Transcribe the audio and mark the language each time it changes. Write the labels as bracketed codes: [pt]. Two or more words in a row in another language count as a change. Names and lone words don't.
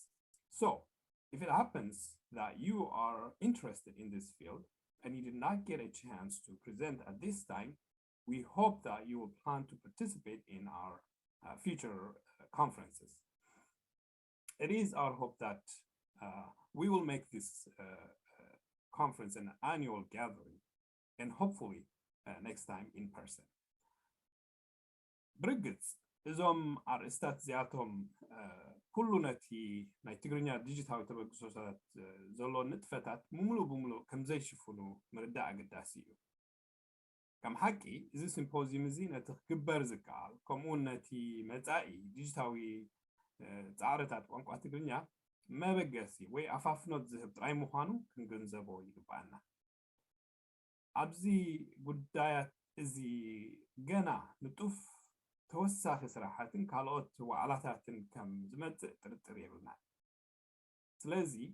[en] So if it happens that you are interested in this field and you did not get a chance to present at this time, we hope that you will plan to participate in our future conferences. It is our hope that we will make this conference an annual gathering and hopefully next time in person. [ti] ብርግጽ እዞም አርእስታት እዚኣቶም ኩሉ ነቲ ናይ ትግርኛ ዲጂታዊ ተበግሶታት ዘሎ ንጥፈታት ብምሉእ ከም ዘይሽፍኑ ምርዳእ ኣገዳሲ እዩ። ከም ሓቂ እዚ ሲምፖዚየም እዚ ነቲ ክግበር ዝከኣል ከምኡውን ነቲ መጻኢ ዲጂታዊ ፃዕርታት ቋንቋ ትግርኛ መበገሲ ወይ ኣፋፍኖት ዝህብ ጥራይ ምዃኑ ክንግንዘቦ ይግባአና። ኣብዚ ጉዳያት እዚ ገና ንጡፍ ተወሳኺ ስራሕትን ካልኦት ዋዕላታትን ከም ዝመጽእ ጥርጥር የብልናን። ስለዚ